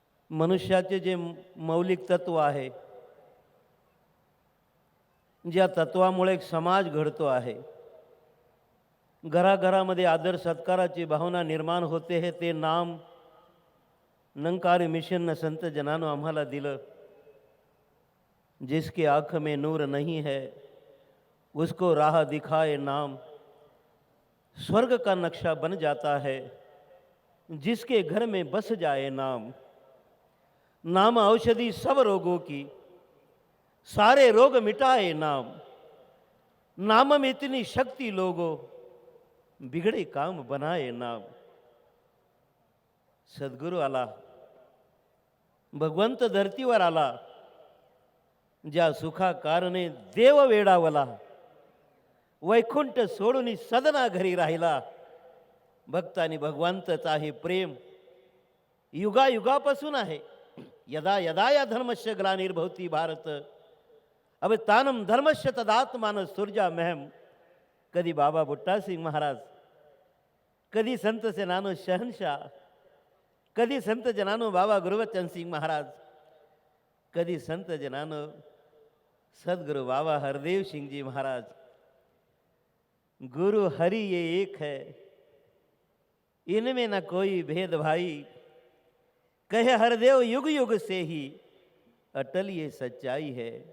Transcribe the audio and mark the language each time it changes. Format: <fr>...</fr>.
<mr>मनुष्याचे जे मौलिक तत्व आहे, ज्या तत्वामुळे एक समाज घडतो आहे, घराघरामध्ये आदर सत्काराची भावना निर्माण होते, हे ते नाम निरंकारी मिशननं संत जनानं आम्हाला दिलं.</mr> <hi>जिसके आँख में नूर नहीं है उसको राह दिखाए नाम. स्वर्ग का नक्शा बन जाता है जिसके घर में बस जाए नाम. नाम औषधि सब रोगों की, सारे रोग मिटाए नाम. नाम में इतनी शक्ति लोगों, बिगड़े काम बनाए नाम.</hi> <mr>सद्गुरु आला, भगवंत धरतीवर आला. ज्या सुखा कारणे देव वेडावला, वैकुंठ सोडून सदना घरी राहिला. भक्तांनी भगवंतचा हे प्रेम युगायुगापासून आहे.</mr> <sa>यदा यदा या धर्मस्य ग्लानिर्भवती भारत, अब तानम धर्मस्य तदात्मान सुरजा महम.</sa> <mr>कधी बाबा बुट्टा सिंग महाराज, कधी संत जनानो शहनशाह, कधी संत जनानो बाबा गुरुवचन सिंग महाराज, कधी संत जनानो सदगुरु बाबा हरदेव सिंह जी महाराज.</mr> <hi>गुरु हरि ये एक है, इनमें न कोई भेद भाई. कहे हरदेव युग युग से ही अटल ये सच्चाई है.</hi>